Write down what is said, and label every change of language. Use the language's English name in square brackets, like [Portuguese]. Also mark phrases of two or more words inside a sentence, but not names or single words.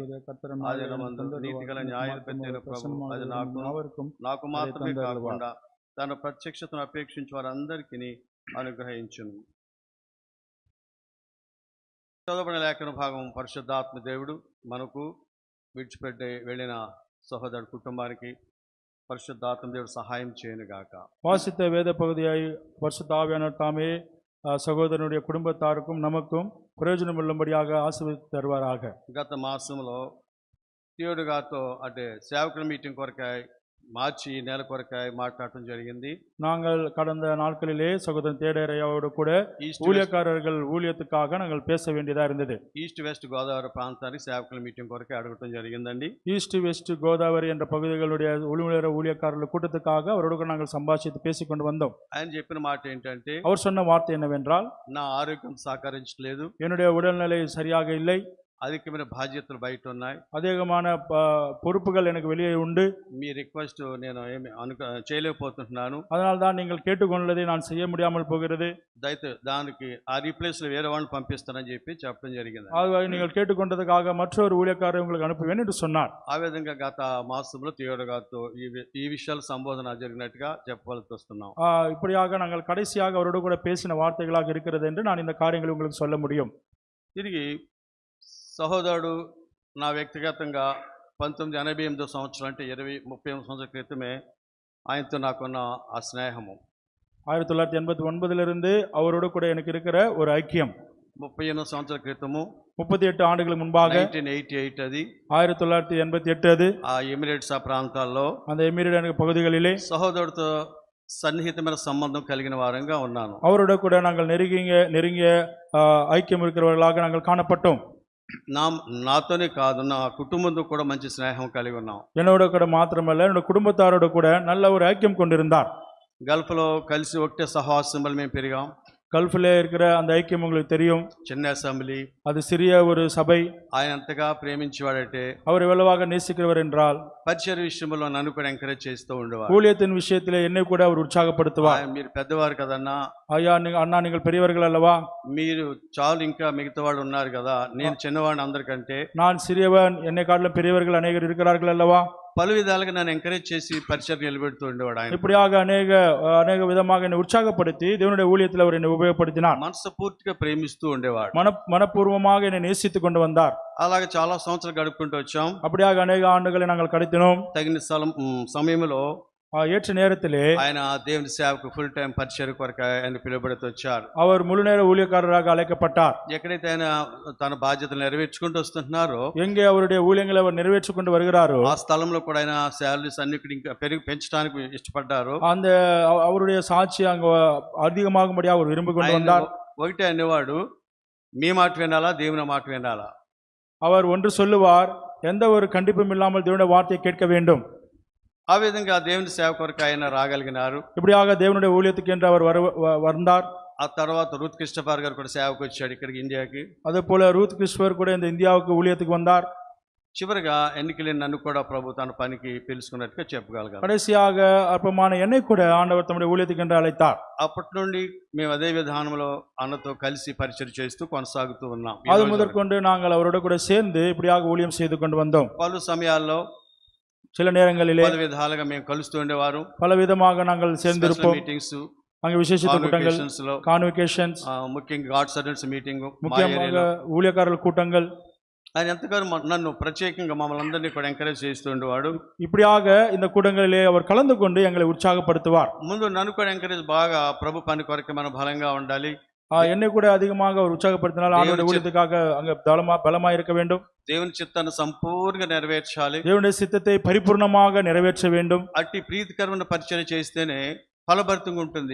[Telugu] అది నీతి గల న్యాయాధిపతి ప్రభు, అది నాకు మాత్రమే కాకుండా తన ప్రత్యక్షతను అపేక్షించి వారందరికీ అనుగ్రహించును. చదవబడిన లేఖన భాగం పరిశుద్ధాత్మ దేవుడు మనకు విడిచిపెట్టి వెళ్ళిన సహోదరుడు కుటుంబానికి పరిశుద్ధాత్మ దేవుడు సహాయం చేయను గాక. [Tamil] வாசித்த வேத பகுதியை பரிசுத்த ஆவியானவர் தாமே சகோதரனுடைய குடும்பத்தாருக்கும் நமக்கும் பிரயோஜனம் உள்ளபடியாக ஆசீர்வதித்து தருவாராக. [Telugu] గత మాసంలో థియోడు గారితో అంటే సేవకుల మీటింగ్ కొరకాయ మార్చి నెల కొరకాయ మాట్లాడటం జరిగింది. [Tamil] நாங்கள் கடந்த நாட்களிலே சகோதரன் தேடரையாவோடு கூட ஊழியக்காரர்கள் ஊழியத்துக்காக நாங்கள் பேச வேண்டியதா இருந்தது. [Telugu] ఈస్ట్ వెస్ట్ గోదావరి ప్రాంతానికి సేవకుల మీటింగ్ కొరకే అడగటం జరిగిందండి. [Tamil] ஈஸ்ட் வெஸ்ட் கோதாவரி என்ற பகுதிகளுடைய ஊழியக்காரர்கள் கூட்டத்துக்காக அவரோடு நாங்கள் சம்பாஷித்து பேசிக்கொண்டு வந்தோம். [Telugu] ఆయన చెప్పిన మాట ఏంటంటే, [Tamil] அவர் சொன்ன வார்த்தை என்னவென்றால், [Telugu] నా ఆరోగ్యం సహకరించలేదు, [Tamil] என்னுடைய உடல்நிலை சரியாக இல்லை, [Telugu] అధికమైన బాధ్యతలు బయట ఉన్నాయి, [Tamil] அதிகமான பொறுப்புகள் எனக்கு வெளியே உண்டு, [Telugu] మీ రిక్వెస్ట్ నేను ఏమి చేయలేకపోతున్నాను, [Tamil] அதனால் தான் நீங்கள் கேட்டுக்கொண்டதை நான் செய்ய முடியாமல் போகிறது, [Telugu] దయతో దానికి ఆ రీప్లేస్ లో వేరే వాళ్ళని పంపిస్తానని చెప్పి చెప్పడం జరిగింది. [Tamil] ஆகவே நீங்கள் கேட்டுக்கொண்டதுக்காக மற்றொரு ஊழியக்காரரை உங்களுக்கு அனுப்புவேன் என்று சொன்னார். [Telugu] ఆ విధంగా గత మాసంలో థియోడు గారితో ఈ విషయాల సంబోధన జరిగినట్టుగా చెప్పవలసి వస్తున్నాం. [Tamil] இப்படியாக நாங்கள் கடைசியாக அவரோடு கூட பேசின வார்த்தைகளாக இருக்கிறது என்று நான் இந்த காரியங்களை உங்களுக்கு சொல்ல முடியும். [Telugu] తిరిగి సహోదరుడు నా వ్యక్తిగతంగా 1988 సంవత్సరం అంటే 30 సంవత్సరాల క్రితమే ఆయనతో నాకున్న ఆ స్నేహము, [Tamil] 1989 அவரோடு கூட எனக்கு இருக்கிற ஒரு ஐக்கியம், [Telugu] 38 సంవత్సరాల క్రితము [Tamil] 38 ஆண்டுகளுக்கு முன்பாக [Telugu] 1988 అది [Tamil] 1988 அது [Telugu] ఆ ఎమిరేట్స్ ఆ ప్రాంతాల్లో [Tamil] அந்த எமிரேட் பகுதிகளிலே [Telugu] సహోదరుడితో సన్నిహితమైన సంబంధం కలిగిన వారంగా ఉన్నాను. [Tamil] அவரோட கூட நாங்கள் நெருங்கிய ஐக்கியம் இருக்கிறவர்களாக நாங்கள் காணப்பட்டோம். [Telugu] నాతోనే కాదు, నా కుటుంబంతో కూడా మంచి స్నేహం కలిగి ఉన్నాం. [Tamil] என்னோட கூட மாத்திரமல்ல, என்னோட குடும்பத்தாரோட கூட நல்ல ஒரு ஐக்கியம் கொண்டிருந்தார். [Telugu] గల్ఫ్ లో కలిసి ఒకటే సహవాసంలో మేము పెరిగాం. [Tamil] గల్ఫ్లో இருக்கிற அந்த ஐக்கியம் உங்களுக்கு தெரியும். [Telugu] చిన్న అసెంబ్లీ, [Tamil] அது சிறிய ஒரு சபை. [Telugu] ఆయన ఎంతగా ప్రేమించేవాడంటే, [Tamil] அவர் எவ்வளவாக நேசிக்கிறவர் என்றால், [Telugu] పరిచయ విషయంలో నన్ను కూడా ఎంకరేజ్ చేస్తూ ఉండేవారు. [Tamil] ஊழியத்தின் விஷயத்திலே என்னை கூட அவர் உற்சாகப்படுத்துவார். [Telugu] మీరు పెద్దవారు కదన్నా, అయ్యా అన్నా [Tamil] நீங்கள் పెరియవర్கள் அல்லவா, [Telugu] మీరు చాలు, ఇంకా మిగతా వాళ్ళు ఉన్నారు కదా, నేను చిన్నవాడిని అందరికంటే, [Tamil] நான் சிறியவன், என்னை காட்டிலும் பெரியவர்கள் அநேகர் இருக்கிறார்கள் அல்லவா, [Telugu] పలు విధాలుగా నన్ను ఎంకరేజ్ చేసి పరిచయం నిలబెడుతూ ఉండేవాడు ఆయన. [Tamil] இப்படியாக அநேக விதமாக என்னை உற்சாகப்படுத்தி தேவனுடைய ஊழியத்தில் அவர் என்னை உபயோகப்படுத்தினார். [Telugu] మనసు పూర్తిగా ప్రేమిస్తూ ఉండేవాడు, [Tamil] மனப்பூர்வமாக என்னை நேசித்து கொண்டு வந்தார். [Telugu] అలాగే చాలా సంవత్సరాలు గడుపుకుంటూ వచ్చాం. [Tamil] அப்படியாக அநேக ஆண்டுகளை நாங்கள் கடத்தினோம். [Telugu] తగిన సమయంలో [Tamil] ஏற்ற நேரத்திலே [Telugu] ఆయన దేవుని సేవకు [English] full time [Telugu] పరిచయం కొరకు ఆయన పిలువబడుతూ వచ్చారు. [Tamil] அவர் முழு நேர ஊழியக்காரராக அழைக்கப்பட்டார். [Telugu] ఎక్కడైతే ఆయన తన బాధ్యతలు నెరవేర్చుకుంటూ వస్తున్నారో, [Tamil] எங்கே அவருடைய ஊழியங்களை அவர் நிறைவேற்றி கொண்டு வருகிறாரோ, [Telugu] ఆ స్థలంలో కూడా ఆయన శాలరీస్ అన్ని ఇంకా పెంచడానికి ఇష్టపడ్డారు. [Tamil] அந்த அவருடைய சாட்சி அங்க அதிகமாகும்படியாக அவர் விரும்பி கொண்டு வந்தார். [Telugu] ఒకటే అనేవాడు, మీ మాట వినాలా, దేవుని మాట వినాలా. [Tamil] அவர் ஒன்று சொல்லுவார், எந்த ஒரு கண்டிப்பும் இல்லாமல் தேவனுடைய வார்த்தையை கேட்க வேண்டும். [Telugu] ఆ విధంగా దేవుని సేవ కొరకు ఆయన రాగలిగినారు. [Tamil] இப்படியாக தேவனுடைய ஊழியத்துக்கு என்று அவர் வந்தார். [Telugu] ఆ తర్వాత రూత్ క్రిస్టోఫర్ గారు కూడా సేవకు వచ్చాడు ఇక్కడికి, ఇండియాకి. [Tamil] அதே போல ரூத் கிறிஸ்டோபர் கூட இந்த இந்தியாவுக்கு ஊழியத்துக்கு வந்தார். [Telugu] చివరిగా ఎన్నికలేని నన్ను కూడా ప్రభు తన పనికి పిలుచుకున్నట్టుగా చెప్పగలగాలి. [Tamil] கடைசியாக அற்பமான என்னை கூட ஆண்டவர் தம்முடைய ஊழியத்துக்கு என்று அழைத்தார். [Telugu] అప్పటి నుండి మేము అదే విధానంలో అన్నతో కలిసి పరిచయం చేస్తూ కొనసాగుతూ ఉన్నాం. [Tamil] அது முதற்கொண்டு நாங்கள் அவரோட கூட சேர்ந்து இப்படியாக ஊழியம் செய்து கொண்டு வந்தோம். [Telugu] పలు సమయాల్లో [Tamil] சில நேரங்களிலே [Telugu] పలు విధాలుగా మేము కలుస్తూ ఉండేవారు. [Tamil] பல விதமாக நாங்கள் சேர்ந்திருப்போம். [Telugu] మీటింగ్స్, [Tamil] அங்கே விசேஷித்த கூட்டங்கள், கான்வகேஷன்ஸ், [Telugu] ముఖ్యంగా [English] God servants meeting, [Tamil] முக்கியமாக ஊழியக்காரர்கள் கூட்டங்கள். [Telugu] ఆయన ఎంతగానో నన్ను ప్రత్యేకంగా మమ్మల్ని అందరినీ కూడా ఎంకరేజ్ చేస్తూ ఉండేవాడు. [Tamil] இப்படியாக இந்த கூட்டங்களிலே அவர் கலந்து கொண்டு எங்களை உற்சாகப்படுத்துவார். [Telugu] ముందు నన్ను కూడా ఎంకరేజ్ బాగా ప్రభు పని కొరకు మనం బలంగా ఉండాలి. [Tamil] என்னை கூட அதிகமாக அவர் உற்சாகப்படுத்தினால் ஆண்டவருடைய ஊழியத்துக்காக அங்க பலமா இருக்க வேண்டும். [Telugu] దేవుని చిత్తాన్ని సంపూర్ణంగా నెరవేర్చాలి. [Tamil] தேவனுடைய சித்தத்தை பரிபூர்ணமாக நிறைவேற்ற வேண்டும். [Telugu] అట్టి ప్రీతికరమైన పరిచయం చేస్తేనే ఫలభరితంగా ఉంటుంది.